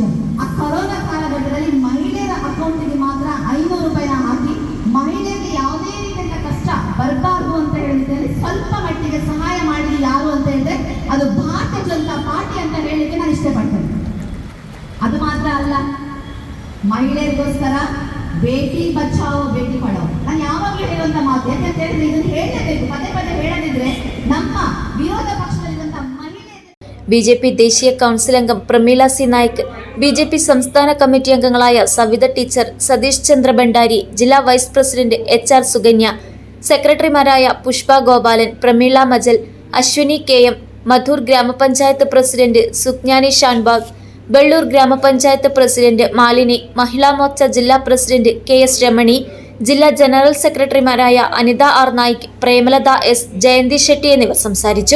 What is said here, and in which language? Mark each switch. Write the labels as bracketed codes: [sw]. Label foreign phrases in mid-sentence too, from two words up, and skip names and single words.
[kn] ಆ ಕೊರೋನಾ ಕಾಲಘಟ್ಟದಲ್ಲಿ ಮಹಿಳೆಯರ ಅಕೌಂಟಿಗೆ ಮಾತ್ರ 500 ರೂಪಾಯಿನ ಹಾಕಿ ಮಹಿಳೆಯರಿಗೆ ಯಾವುದೇ ರೀತಿಯ ಕಷ್ಟ ಬರಬಾರ್ದು ಅಂತ ಹೇಳಿದಲ್ಲಿ ಸ್ವಲ್ಪ ಮಟ್ಟಿಗೆ ಸಹಾಯ ಮಾಡಿದ್ದು ಯಾರು ಅಂತ ಹೇಳಿದ್ರೆ ಅದು ಭಾರತೀಯ ಜನತಾ ಪಾರ್ಟಿ ಅಂತ ಹೇಳಲಿಕ್ಕೆ ನಾನು ಇಷ್ಟಪಡ್ತೇನೆ. ಅದು ಮಾತ್ರ ಅಲ್ಲ, ಮಹಿಳೆಯರಿಗೋಸ್ಕರ ಬೇಟಿ ಬಚಾವೋ ಬೇಟಿ ಪಡಾವೋ. ನಾನು ಯಾವಾಗಲೂ ಹೇಳುವಂತ ಮಾತು, ಯಾಕಂತ ಹೇಳಿದ್ರೆ ಇದನ್ನು ಹೇಳಲೇಬೇಕು, ಪದೇ ಪದೇ ಹೇಳದಿದ್ರೆ ನಮ್ಮ ವಿರೋಧ ಪಕ್ಷದಲ್ಲಿರುವಂತ [ml] ബിജെപി ദേശീയ കൗൺസിൽ അംഗം പ്രമീള സി നായിക്, ബിജെപി സംസ്ഥാന കമ്മിറ്റി അംഗങ്ങളായ സവിത ടീച്ചർ, സതീഷ് ചന്ദ്ര ഭണ്ഡാരി, ജില്ലാ [en] vice president [ml] HR സുകന്യ, സെക്രട്ടറിമാരായ പുഷ്പ ഗോപാലൻ, പ്രമീള മജൽ, അശ്വിനി KM, മധൂർ ഗ്രാമപഞ്ചായത്ത് പ്രസിഡന്റ് സുജ്ഞാനി ഷാൻബാഗ്, ബെള്ളൂർ ഗ്രാമപഞ്ചായത്ത് പ്രസിഡന്റ് മാലിനി, മഹിളാ മോർച്ച ജില്ലാ പ്രസിഡന്റ് KS രമണി, ജില്ലാ ജനറൽ സെക്രട്ടറിമാരായ അനിത R നായിക്, പ്രേമലത S, ജയന്തി ഷെട്ടി എന്നിവർ സംസാരിച്ചു.